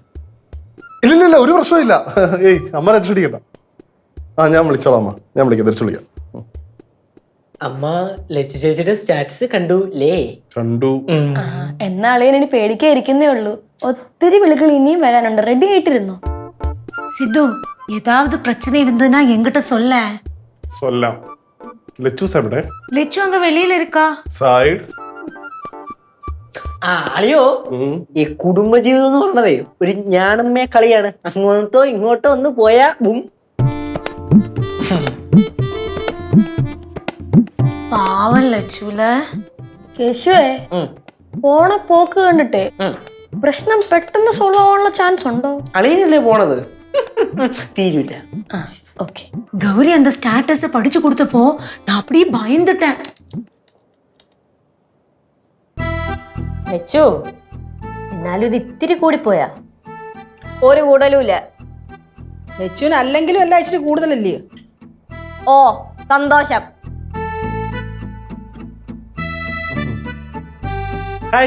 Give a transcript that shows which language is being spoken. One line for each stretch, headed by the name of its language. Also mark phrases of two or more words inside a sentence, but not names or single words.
Malayalam: ഇല്ലില്ല, ഒരു പ്രശ്നമില്ല. ഏയ് അമ്മ രക്ഷടിക്കണ്ട. ഞാൻ വിളിച്ചോളാം അമ്മ, ഞാൻ വിളിക്കാം, തിരിച്ചു വിളിക്കാം. അമ്മ ലച്ചു ചേച്ചിയുടെ സ്റ്റാറ്റസ് കണ്ടുല്ലേ? കണ്ടു. എന്നാ അളിയൻ ഇനി പേടിക്കാതിരിക്കുന്നേ ഉള്ളൂ. ഒത്തിരി വിളികൾ ഇനിയും വരാനുണ്ട്. റെഡി ആയിട്ടിരുന്നോ?
Tamil: சித்து ஏதாவது பிரச்சனை இருந்ததுன்னா என்கிட்ட சொல்ல. சொல்லாம். லெச்சூஸ் எവിടെ? லெச்சு அங்க வெளியில இருக்கா.
Malayalam: സൈഡ്. അളിയോ, ഈ കുടുംബജീവിതം എന്ന് പറഞ്ഞതേ ഒരു ഞാണമ്മേ കളിയാണ്. അങ്ങോട്ടോ ഇങ്ങോട്ടോ ഒന്ന് പോയാ ബും. പാവം ലച്ചുല. കേശുവേ, പോണ പോക്ക് കണ്ടിട്ടേ പ്രശ്നം പെട്ടെന്ന് സോൾവ് ആവാനുള്ള ചാൻസ് ഉണ്ടോ? അളിയനല്ലേ പോണത്, തീരൂല. ഓക്കെ.
Tamil: கௌரி அந்த ஸ்டேட்டஸ் படிச்சு கொடுத்தப்போ நான் அப்படியே பயந்துட்டேன்.
Malayalam: ലച്ചു, എന്നാലും ഇത് ഇത്തിരി കൂടിപ്പോയാ? ഒരു കൂടുതലുമില്ല. ലച്ചുവിന് അല്ലെങ്കിലും എല്ലാം ഇച്ചിരി കൂടുതലല്ലേ? ഓ സന്തോഷം. ഹായ്.